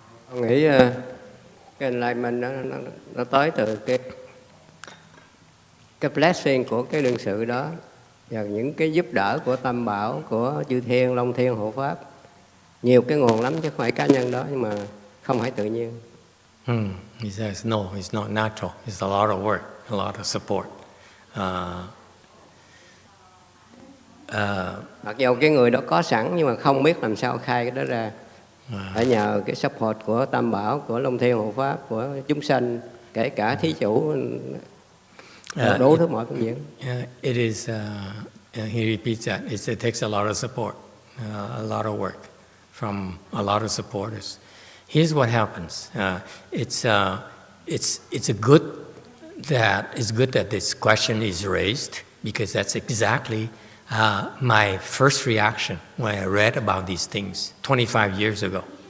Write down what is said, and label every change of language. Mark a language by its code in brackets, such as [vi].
[vi] Tôi nghĩ cái enlightenment nó tới từ cái blessing của cái đương sự đó và những cái giúp đỡ của Tam Bảo, của chư Thiên, Long Thiên, Hộ Pháp. Nhiều cái nguồn lắm chứ không phải cá nhân đó, nhưng mà không phải tự nhiên. [en] He says, no, it's not natural. It's a lot of work, a lot of support. [vi] Mặc dù cái người đó có sẵn nhưng mà không biết làm sao khai cái đó ra. Phải nhờ cái support của Tam Bảo, của Long Thiên Hộ Pháp, của chúng sanh, kể cả thí chủ, đủ thứ mọi phương diện. [en] It is, he repeats that, it takes a lot of support, a lot of work from a lot of supporters. Here's what happens. It's good that this question is raised, because that's exactly my first reaction when I read about these things 25 years ago.